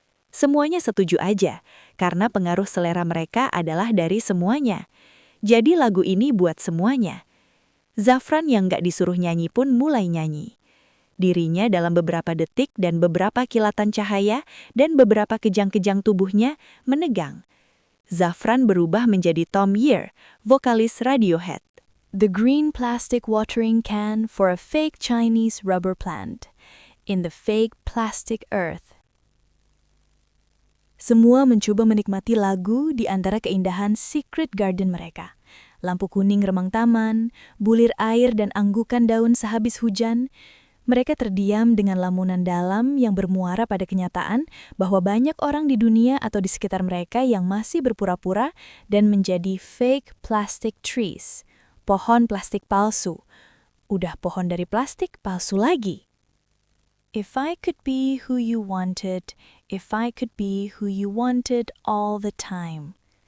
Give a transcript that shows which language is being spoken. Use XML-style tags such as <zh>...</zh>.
<id>Semuanya setuju aja, karena pengaruh selera mereka adalah dari semuanya. Jadi lagu ini buat semuanya. Zafran yang gak disuruh nyanyi pun mulai nyanyi. Dirinya dalam beberapa detik dan beberapa kilatan cahaya dan beberapa kejang-kejang tubuhnya menegang. Zafran berubah menjadi Tom Year, vokalis Radiohead.</id> <en>The green plastic watering can for a fake Chinese rubber plant in the fake plastic earth.</en> <id>Semua mencoba menikmati lagu di antara keindahan Secret Garden mereka. Lampu kuning remang taman, bulir air dan anggukan daun sehabis hujan. Mereka terdiam dengan lamunan dalam yang bermuara pada kenyataan bahwa banyak orang di dunia atau di sekitar mereka yang masih berpura-pura dan menjadi</id> <en>fake plastic trees,</en> <id>pohon plastik palsu. Udah pohon dari plastik, palsu lagi.</id> <en>If I could be who you wanted, if I could be who you wanted all the time.</en>